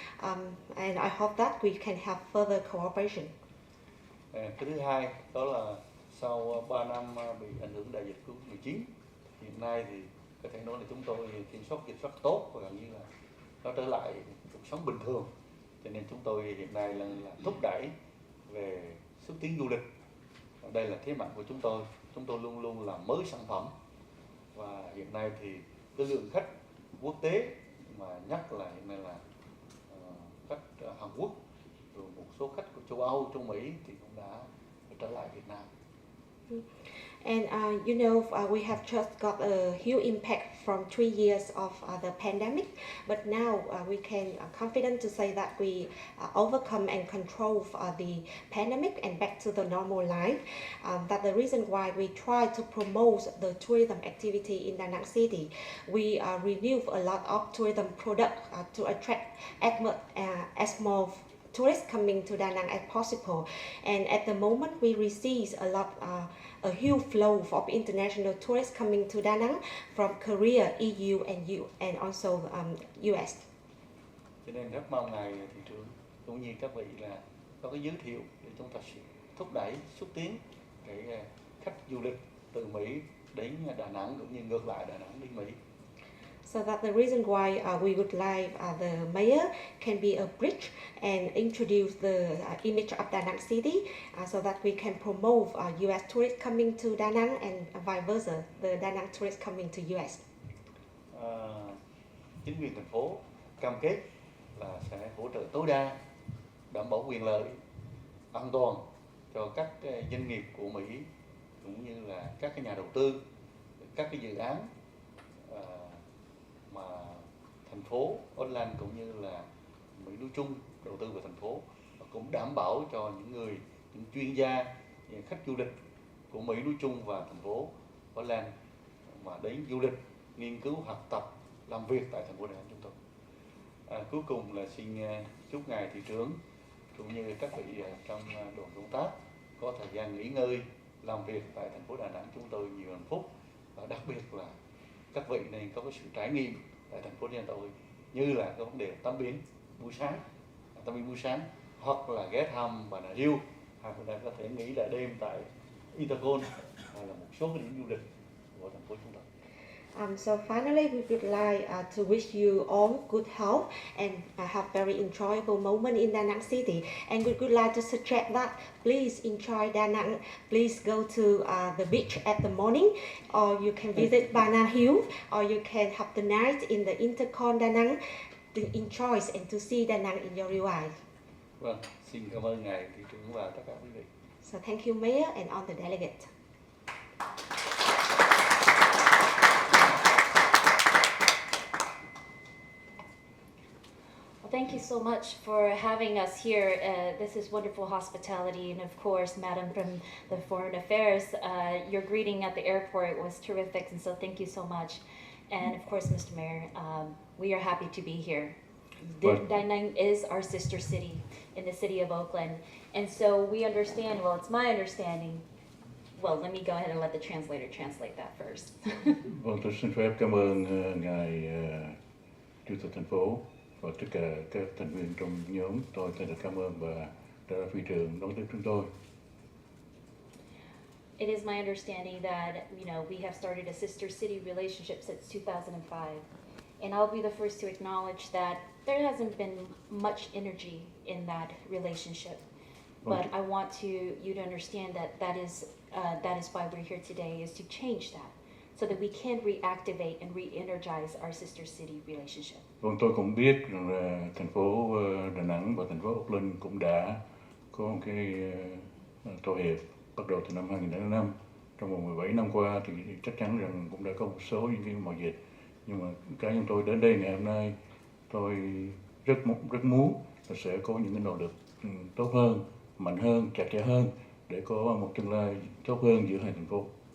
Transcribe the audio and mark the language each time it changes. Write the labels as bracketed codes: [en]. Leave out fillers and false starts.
[en] And I hope that we can have further cooperation. [vi] Cái thứ hai đó là sau 3 năm bị ảnh hưởng đại dịch Covid-19, hiện nay thì có thể nói là chúng tôi kiểm soát dịch rất tốt và gần như là nó trở lại cuộc sống bình thường. Cho nên chúng tôi hiện nay là thúc đẩy về xúc tiến du lịch. Đây là thế mạnh của chúng tôi luôn luôn làm mới sản phẩm, và hiện nay thì cái lượng khách quốc tế mà nhắc là hiện nay là khách Hàn Quốc, rồi một số khách của châu Âu, châu Mỹ thì cũng đã trở lại Việt Nam. [en] And you know, we have just got a huge impact from 3 years of the pandemic, but now we can confident to say that we overcome and control the pandemic and back to the normal life. That's the reason why we try to promote the tourism activity in Da Nang City. We renew a lot of tourism products to attract as more tourists coming to Da Nang as possible. And at the moment, we receive a huge flow of international tourists coming to Da Nang from Korea, EU, and also US. [vi] Cho nên rất mong ngài thị trưởng cũng như các vị là có cái giới thiệu để chúng ta thúc đẩy, xúc tiến cái khách du lịch từ Mỹ đến Đà Nẵng cũng như ngược lại Đà Nẵng đến Mỹ. [en] So that's the reason why we would like the mayor can be a bridge and introduce the image of Da Nang City so that we can promote US tourists coming to Da Nang and vice versa, the Da Nang tourists coming to US. [vi] Chính quyền thành phố cam kết là sẽ hỗ trợ tối đa, đảm bảo quyền lợi, an toàn cho các doanh nghiệp của Mỹ cũng như là các cái nhà đầu tư, các cái dự án mà thành phố Auckland cũng như là Mỹ nói chung đầu tư vào thành phố, và cũng đảm bảo cho những chuyên gia, những khách du lịch của Mỹ nói chung và thành phố Auckland mà đến du lịch, nghiên cứu, học tập, làm việc tại thành phố Đà Nẵng chúng tôi. Cuối cùng là xin chúc ngài thị trưởng cũng như các vị trong đoàn công tác có thời gian nghỉ ngơi làm việc tại thành phố Đà Nẵng chúng tôi nhiều hạnh phúc, và đặc biệt là các vị nên có cái sự trải nghiệm tại thành phố nhà tôi, như là cái vấn đề tắm biển buổi sáng, hoặc là ghé thăm Bà Nà Hills, hoặc là có thể nghỉ lại đêm tại Intercon, hay là một số cái điểm du lịch của thành phố chúng tôi. [en] So finally, we would like to wish you all good health and have very enjoyable moment in Da Nang City. And we would like to suggest that please enjoy Da Nang. Please go to the beach at the morning, or you can visit Ba Na Hill, or you can have the night in the Intercon Da Nang to enjoy and to see Da Nang in your real life. [vi] Vâng, xin cảm ơn ngài thị trưởng và tất cả quý vị. [en] So thank you, Mayor, and all the delegates. Thank you so much for having us here. This is wonderful hospitality, and of course, Madam from the Foreign Affairs, your greeting at the airport was terrific, and so thank you so much. And of course, Mr. Mayor, we are happy to be here. Da Nang is our sister city in the city of Oakland, and so we understand, well, it's my understanding. Well, let me go ahead and let the translator translate that first. [vi] Vâng, tôi xin phép cảm ơn ngài chủ tịch thành phố và tất cả các thành viên trong nhóm. Tôi thật cảm ơn và đã phi trường đón tiếp chúng tôi. [en] It is my understanding that, we have started a sister city relationship since 2005. And I'll be the first to acknowledge that there hasn't been much energy in that relationship. But I want you to understand that is why we're here today, is to change that, so that we can reactivate and re-energize our sister city relationship. [vi] Vâng, tôi cũng biết rằng là thành phố Đà Nẵng và thành phố Oakland cũng đã có một cái thỏa hiệp bắt đầu từ năm 2005. Trong vòng 17 năm qua thì chắc chắn rằng cũng đã có một số những cái mậu dịch. Nhưng mà cá nhân tôi đến đây ngày hôm nay, tôi rất muốn là sẽ có những cái nỗ lực tốt hơn, mạnh hơn, chặt chẽ hơn để có một tương lai tốt hơn giữa hai thành phố.